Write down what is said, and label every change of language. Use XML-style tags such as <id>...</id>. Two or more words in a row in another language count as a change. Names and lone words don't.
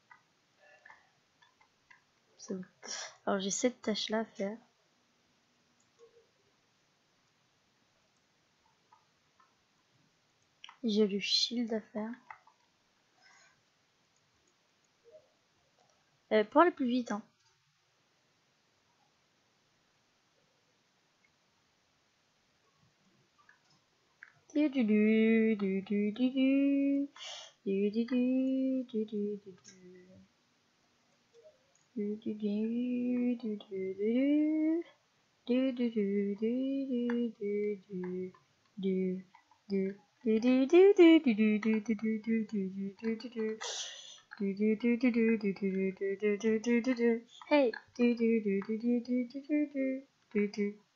<fr>C'est bon. Alors j'ai cette tâche là à faire. J'ai le shield à faire. Pour aller plus vite, hein. Du du du du du du du du du du du du du. Du du du du du du. Du du du du du du du du. Du du du du du du du du du du du du du du. Du du du du du du du du du du du du du. Hey. Du du du du du du du du du du.</fr>